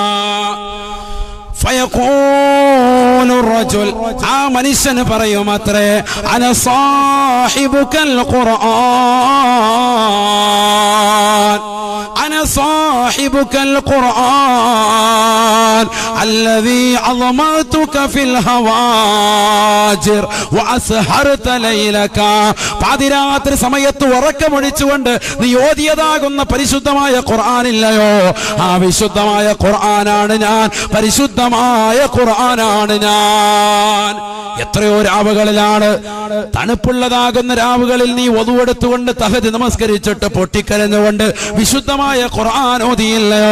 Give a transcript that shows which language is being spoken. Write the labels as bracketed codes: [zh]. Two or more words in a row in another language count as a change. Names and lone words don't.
[ar] فيقول رجل, [ml] ആ മനുഷ്യന് പറയുമത്രേ, [ar] أنا صاحبك القرآن أنا صاحبك القرآن الذي عظمتك في الهواجر واسهرت ليلك. [ml] പാതിരാത്രി സമയത്ത് ഉറക്കമൊഴിച്ചുകൊണ്ട് നീ ഓതിയതാകുന്ന പരിശുദ്ധമായ ഖുർആനില്ലയോ? ആ വിശുദ്ധമായ ഖുർആനാണ് ഞാൻ, പരിശുദ്ധമായ ഖുർആനാണ് ഞാൻ. എത്രയോ രാവുകളിലാണ്, തണുപ്പുള്ളതാകുന്ന രാവുകളിൽ നീ ഒതുവെടുത്തുകൊണ്ട് തഹജ്ജുദ് നമസ്കരിച്ചിട്ട് പൊട്ടിക്കരഞ്ഞുകൊണ്ട് വിശുദ്ധമായ ഖുർആൻ ഓതിയില്ലയോ?